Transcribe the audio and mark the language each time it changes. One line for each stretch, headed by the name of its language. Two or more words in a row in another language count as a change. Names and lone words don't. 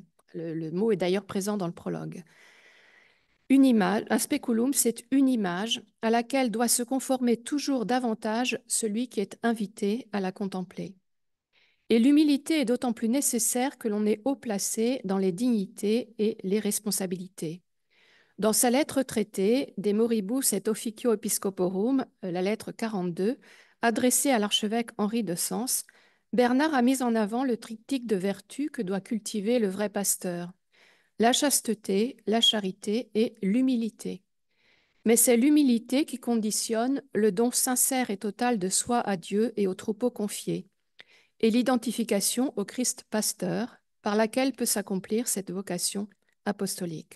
French: Le mot est d'ailleurs présent dans le prologue. Une image, un speculum, c'est une image à laquelle doit se conformer toujours davantage celui qui est invité à la contempler. Et l'humilité est d'autant plus nécessaire que l'on est haut placé dans les dignités et les responsabilités. Dans sa lettre traitée De moribus et officio episcoporum, la lettre 42, adressée à l'archevêque Henri de Sens, Bernard a mis en avant le triptyque de vertus que doit cultiver le vrai pasteur: la chasteté, la charité et l'humilité. Mais c'est l'humilité qui conditionne le don sincère et total de soi à Dieu et au troupeau confié, et l'identification au Christ pasteur par laquelle peut s'accomplir cette vocation apostolique.